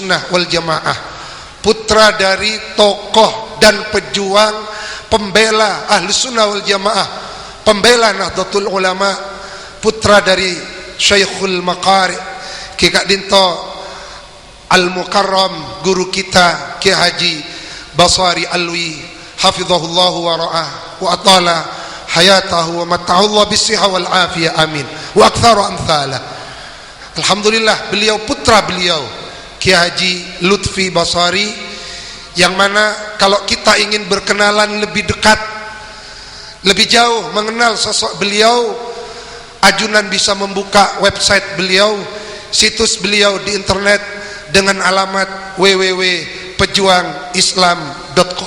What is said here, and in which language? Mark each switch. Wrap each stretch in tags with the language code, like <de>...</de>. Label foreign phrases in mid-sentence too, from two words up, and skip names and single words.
<id>Sunnah wal Jamaah, putra dari tokoh dan pejuang pembela Ahlus Sunnah wal Jamaah, pembela Nahdlatul Ulama, putra dari Syekhul Maqari Ki Kak Dinto Al-Mukarram, guru kita Ki Haji Basari Alwi,</id> <ar>حفظه الله ورعاه وأطال حياته ومتعه الله بالصحة والعافية آمين وأكثر أمثاله.</ar> <id>Alhamdulillah, beliau putra beliau Ki Haji Lutfi Basari, yang mana kalau kita ingin berkenalan lebih dekat, lebih jauh mengenal sosok beliau, ajunan bisa membuka website beliau, situs beliau di internet dengan alamat www.pejuangislam.com.</id>